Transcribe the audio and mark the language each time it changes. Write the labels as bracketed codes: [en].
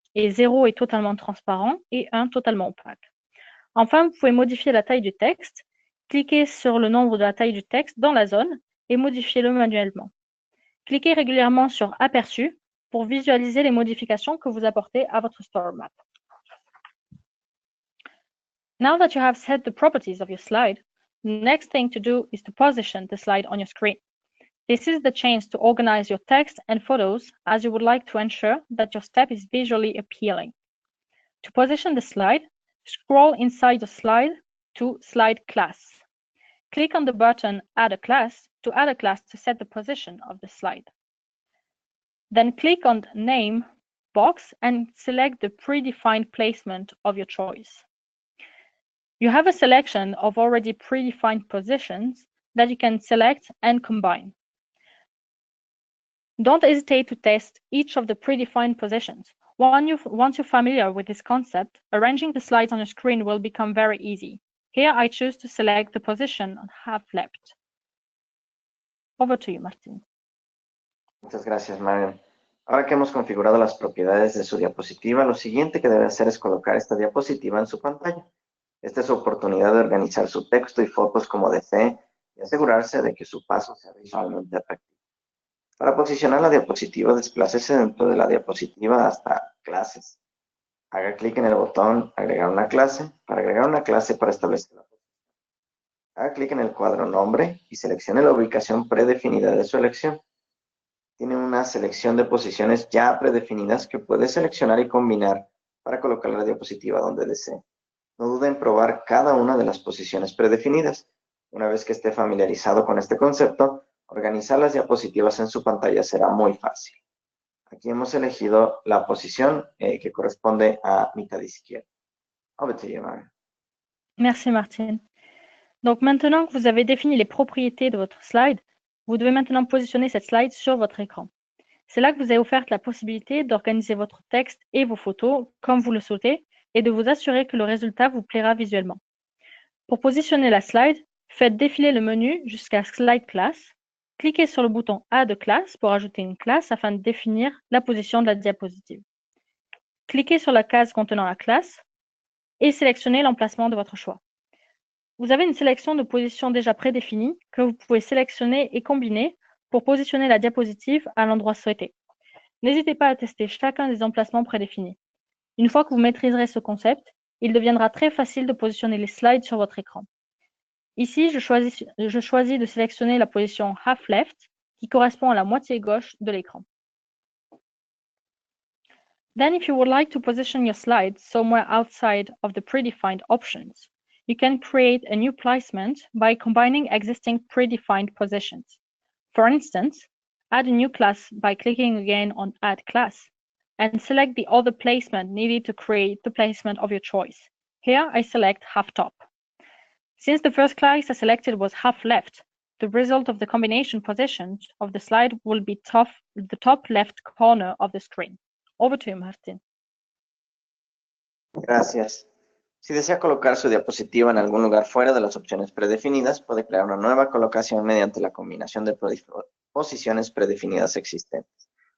[fr] Et 0 est totalement transparent et 1 totalement opaque. Enfin, vous pouvez modifier la taille du texte. Cliquez sur le nombre de la taille du texte dans la zone et modifiez-le manuellement. Cliquez régulièrement sur Aperçu pour visualiser les modifications que vous apportez à votre story map. [en] Now that you have set the properties of your slide, the next thing to do is to position the slide on your screen. This is the chance to organize your text and photos as you would like to ensure that your step is visually appealing. To position the slide, scroll inside the slide to Slide Class. Click on the button Add a Class to set the position of the slide. Then click on the Name box and select the predefined placement of your choice. You have a selection of already predefined positions that you can select and combine. Don't hesitate to test each of the predefined positions. Once you're familiar with this concept, arranging the slides on your screen will become very easy. Here I choose to select the position on half left. Over to you, Martin. [es] Muchas gracias, Marian. Ahora que hemos configurado las propiedades de su diapositiva, lo siguiente que debe hacer es colocar esta diapositiva en su pantalla. Esta es su oportunidad de organizar su texto y fotos como desee y asegurarse de que su paso sea visualmente atractivo. Para posicionar la diapositiva, desplácese dentro de la diapositiva hasta Clases. Haga clic en el botón Agregar una clase para agregar una clase para establecer la posición. Haga clic en el cuadro Nombre y seleccione la ubicación predefinida de su elección. Tiene una selección de posiciones ya predefinidas que puede seleccionar y combinar para colocar la diapositiva donde desee. No dude en probar cada una de las posiciones predefinidas. Una vez que esté familiarizado con este concepto, organizar las diapositivas en su pantalla será muy fácil. Aquí hemos elegido la posición que corresponde a mitad izquierda. [en] Over to you, Marion. [fr] Merci Martine. Donc maintenant que vous avez défini les propriétés de votre slide, vous devez maintenant positionner cette slide sur votre écran. C'est là que vous avez offert la possibilité d'organiser votre texte et vos photos comme vous le souhaitez et de vous assurer que le résultat vous plaira visuellement. Pour positionner la slide, faites défiler le menu jusqu'à Slide Class. Cliquez sur le bouton Add Class pour ajouter une classe afin de définir la position de la diapositive. Cliquez sur la case contenant la classe et sélectionnez l'emplacement de votre choix. Vous avez une sélection de positions déjà prédéfinies que vous pouvez sélectionner et combiner pour positionner la diapositive à l'endroit souhaité. N'hésitez pas à tester chacun des emplacements prédéfinis. Une fois que vous maîtriserez ce concept, il deviendra très facile de positionner les slides sur votre écran. Ici, je choisis de sélectionner la position Half Left, qui correspond à la moitié gauche de l'écran. [en] Then, if you would like to position your slides somewhere outside of the predefined options, you can create a new placement by combining existing predefined positions. For instance, add a new class by clicking again on Add Class, and select the other placement needed to create the placement of your choice. Here, I select Half Top. Since the first class I selected was Half Left, the result of the combination positions of the slide will be the top left corner of the screen. Over to you, Martin. [es] Gracias. Si desea colocar su diapositiva en algún lugar fuera de las opciones predefinidas, puede crear una nueva colocación mediante la combinación de posiciones predefinidas existentes.